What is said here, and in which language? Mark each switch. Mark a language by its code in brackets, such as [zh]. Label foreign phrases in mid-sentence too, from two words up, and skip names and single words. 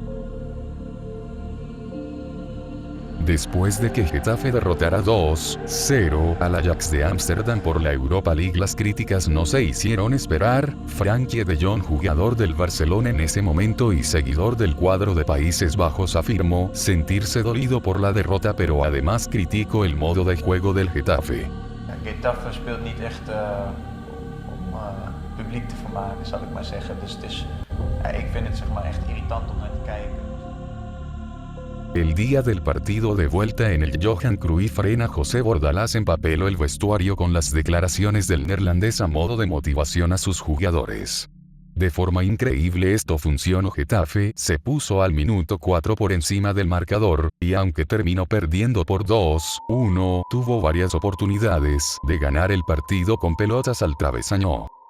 [es] Después de que Getafe derrotara 2-0 al Ajax de Ámsterdam por la Europa League, las críticas no se hicieron esperar. Frenkie de Jong, jugador del Barcelona en ese momento y seguidor del cuadro de Países Bajos, afirmó sentirse dolido por la derrota, pero además criticó el modo de juego del Getafe. [nl] Getafe speelt niet echt om publiek te vermaken, zal ik maar zeggen. Dus het is, ik vind het zeg maar echt irritant om naar te kijken. [es] El día del partido de vuelta en el Johan Cruyff Arena, José Bordalas empapeló el vestuario con las declaraciones del neerlandés a modo de motivación a sus jugadores. De forma increíble esto funcionó. Getafe se puso al minuto 4 por encima del marcador, y aunque terminó perdiendo por 2-1, tuvo varias oportunidades de ganar el partido con pelotas al travesaño.